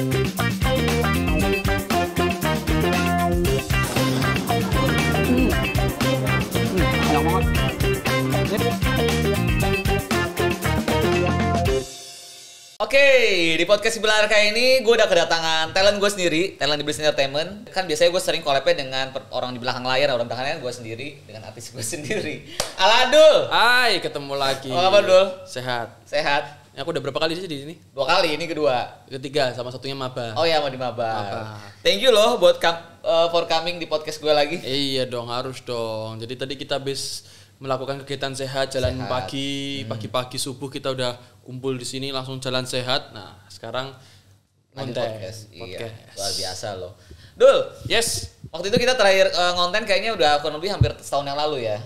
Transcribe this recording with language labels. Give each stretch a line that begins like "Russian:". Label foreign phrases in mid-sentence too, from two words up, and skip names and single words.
Indonesian: Oke, di podcast sebelah kali ini gue udah kedatangan talent gue sendiri, talent di Bliss Entertainment. Kan biasanya gue sering collab dengan orang di belakang layar, orang belakang layar gue sendiri, dengan artis gue sendiri. Aladul! Hai, ketemu lagi. Apa Dul? Sehat. Sehat? Aku udah berapa kali sih di sini? 2 kali, ini kedua. Ketiga, sama satunya maba. Oh ya, mau di Maba. Maba.
English: Thank you
Indonesian: loh buat
English: for coming
Indonesian: di podcast gue lagi. Iya dong, harus dong. Jadi tadi kita habis melakukan kegiatan sehat, jalan pagi-pagi subuh kita udah kumpul di sini langsung jalan sehat. Nah, sekarang Lanjut konten. podcast. Iya, Podcast. luar biasa loh. Dul, Yes. waktu itu kita terakhir ngonten kayaknya udah kurang lebih hampir setahun yang lalu ya.